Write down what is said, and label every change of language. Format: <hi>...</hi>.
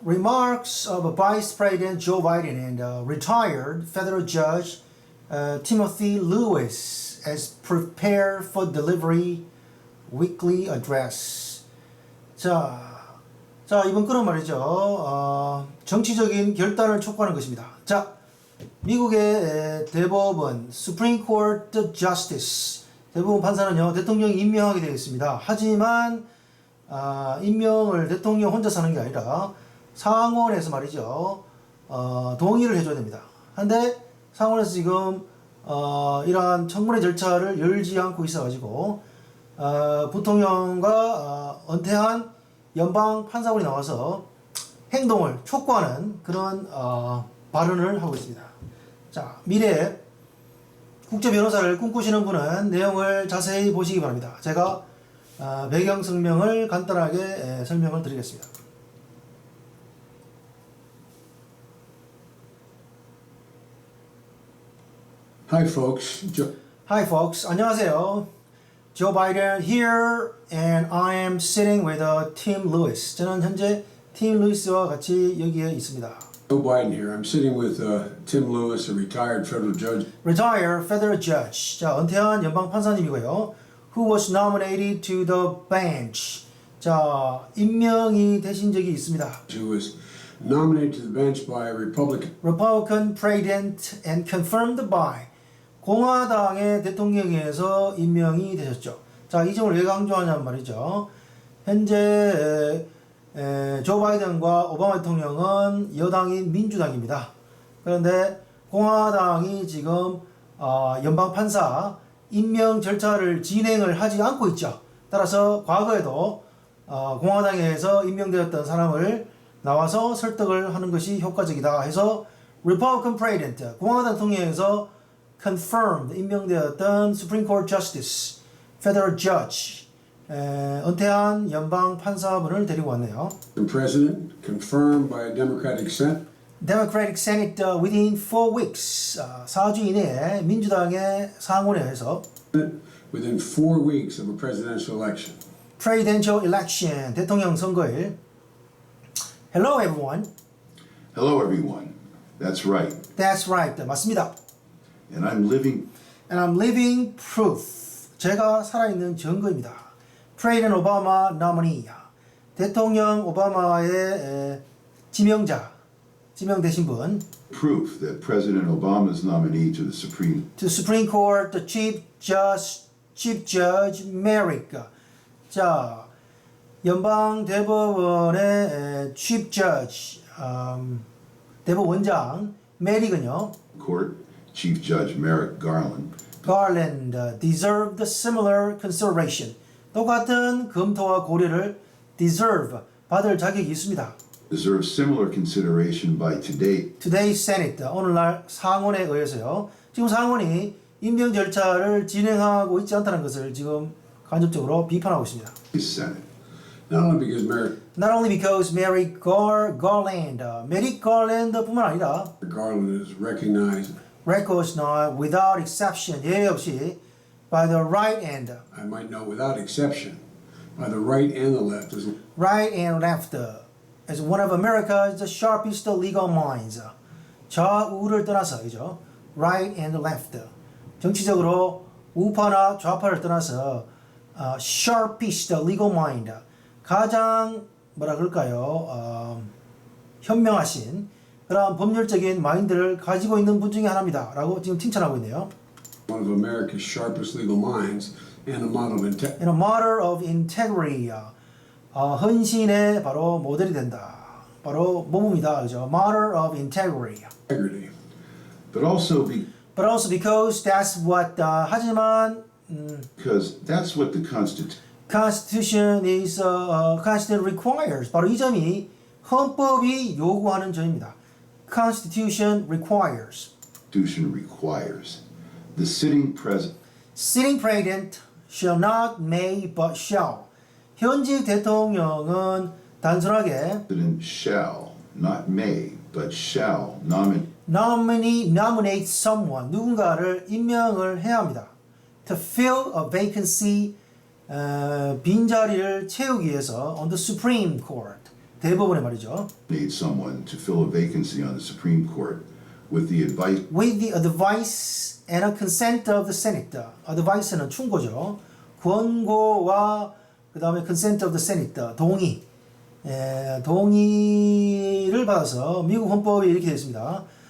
<en>Remarks of Vice President Joe Biden and retired federal judge Timothy Lewis as prepare for delivery weekly address.</en> <ko>자, 이번 글은 말이죠. 정치적인 결단을 촉구하는 것입니다. 자, 미국의 대법원 Supreme Court Justice 대법원 판사는요 대통령이 임명하게 되어 있습니다. 하지만 임명을 대통령 혼자서 하는 게 아니라 상원에서 말이죠 동의를 해줘야 됩니다. 근데 상원에서 지금 이러한 청문회 절차를 열지 않고 있어가지고 부통령과 은퇴한 연방 판사원이 나와서 행동을 촉구하는 그런 발언을 하고 있습니다. 자, 미래에 국제 변호사를 꿈꾸시는 분은 내용을 자세히 보시기 바랍니다. 제가 배경 설명을 간단하게 설명을 드리겠습니다.</ko> <en>Hi folks. Hi folks.</en> <ko>안녕하세요.</ko> <en>Joe Biden here and I am sitting with Tim Lewis.</en> <ko>저는 현재 팀 루이스와 같이 여기에 있습니다.</ko> <en>Joe Biden here. I'm sitting with Tim Lewis, a retired federal judge. Retired federal judge.</en> <ko>자, 은퇴한 연방 판사님이고요.</ko> <en>Who was nominated to the bench.</en> <ko>자, 임명이 되신 적이 있습니다.</ko> <en>Who was nominated to the bench by a Republican president and confirmed by</en> <ko>공화당의 대통령에서 임명이 되셨죠. 자, 이 점을 왜 강조하냐면 말이죠. 현재 조 바이든과 오바마 대통령은 여당인 민주당입니다. 그런데 공화당이 지금 연방 판사 임명 절차를 진행을 하지 않고 있죠. 따라서 과거에도 공화당에서 임명되었던 사람을 나와서 설득을 하는 것이 효과적이다 해서</ko> <en>Republican President,</en> <ko>공화당 대통령에서 confirmed, 임명되었던 Supreme Court Justice, Federal Judge, 은퇴한 연방 판사분을 데리고 왔네요.</ko> <en>President confirmed by a Democratic Senate. Democratic Senate within 4 weeks,</en> <ko>4주 이내에 민주당의 상원에서</ko> <en>Within 4 weeks of a presidential election. Presidential election,</en> <ko>대통령 선거일.</ko> <en>Hello everyone. Hello, everyone. That's right. That's right.</en> <ko>맞습니다.</ko> <en>And I'm living proof.</en> <ko>제가 살아있는 증거입니다.</ko> <en>President Obama nominee.</en> <ko>대통령 오바마의 지명되신 분.</ko> <en>proof that President Obama's nominee to the Supreme Court, the Chief Judge Merrick.</en> <ko>자, 연방 대법원의 Chief Judge, 대법원장 메릭은요.</ko> <en>Court, Chief Judge Merrick Garland deserved similar consideration.</en> <ko>똑같은 검토와 고려를 deserve, 받을 자격이 있습니다.</ko> <en>deserves similar consideration by Today's Senate,</en> <ko>오늘날 상원에 의해서요. 지금 상원이 임명 절차를 진행하고 있지 않다는 것을 지금 간접적으로 비판하고 있습니다.</ko> <en>Senate. Not only because</en> <ko>Merrick Garland, Merrick Garland뿐만 아니라</ko> <en>Garland is recognized without exception,</en> <ko>예외 없이</ko> <en>by the right and I might know without exception by the right and the left as right and left as one of America's sharpest legal minds.</en> <ko>좌우를 떠나서이죠.</ko> <en>right and left.</en> <ko>정치적으로 우파나 좌파를 떠나서</ko> <en>sharpest legal mind.</en> <ko>가장 뭐라 그럴까요? 현명하신 그런 법률적인 마인드를 가지고 있는 분 중에 하나입니다. 라고 지금 칭찬하고 있네요.</ko> <en>one of America's sharpest legal minds and a model of integrity. And a model of integrity.</en> <ko>헌신의 바로 모델이 된다. 바로 모범이다. 그죠?</ko> <en>Model of integrity. But also because that's what</en> <ko>하지만</ko> <en>because that's what the Constitution requires.</en> <ko>바로 이 점이 헌법이 요구하는 점입니다.</ko> <en>Constitution requires. The sitting president shall not may but shall.</en> <ko>현직 대통령은 단순하게</ko> <en>shall, not may, but shall nominate someone,</en> <ko>누군가를 임명을 해야 합니다.</ko> <en>To fill a vacancy,</en> <ko>빈자리를 채우기 위해서</ko> <en>on the Supreme Court,</en> <ko>대법원에 말이죠.</ko> <en>Need someone to fill a vacancy on the Supreme Court with the advice With the advice and a consent of the Senate.</en> <ko>advice는 충고죠. 권고와 그 다음에</ko> <en>consent of the Senate.</en> <ko>동의. 동의를 받아서 미국 헌법이 이렇게 되어 있습니다.</ko>